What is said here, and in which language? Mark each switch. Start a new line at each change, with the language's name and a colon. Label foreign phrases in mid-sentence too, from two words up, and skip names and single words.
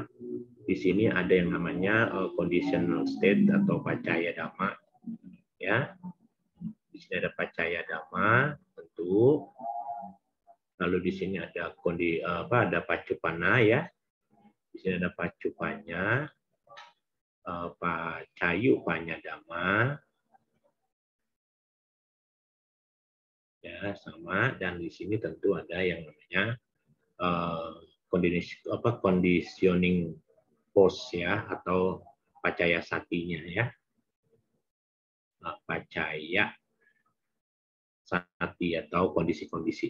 Indonesian: Di sini ada yang namanya
English: conditional state
Indonesian: atau
Pali: pacaya dhamma
Indonesian: ya. Di sini ada
Pali: pacaya dhamma
Indonesian: tentu. Lalu di sini ada ada pacupana ya. Di sini ada pacupanya,
Pali: pacayu panya dhamma.
Indonesian: Ya, sama, dan di sini tentu ada yang namanya
English: conditioning force
Indonesian: ya, atau
Pali: pacaya satinya
Indonesian: ya.
Pali: Pacaya sati
Indonesian: atau kondisi-kondisi.